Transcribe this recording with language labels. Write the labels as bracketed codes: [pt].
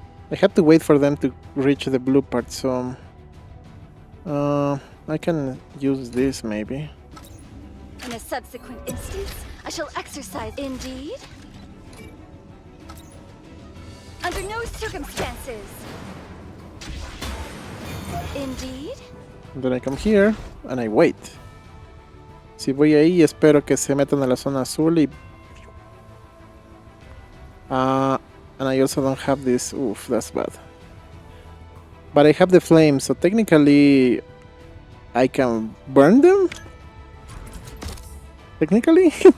[en] I have to wait for them to reach the blue part, so I can use this maybe. In a subsequent instance, I shall exercise. Indeed. Under no circumstances. Indeed. Then I come here and I wait. [es] Si voy ahí, espero que se metan a la zona azul y... [en] and I also don't have this... Oof, that's bad. But I have the flame, so technically... I can burn them? Technically?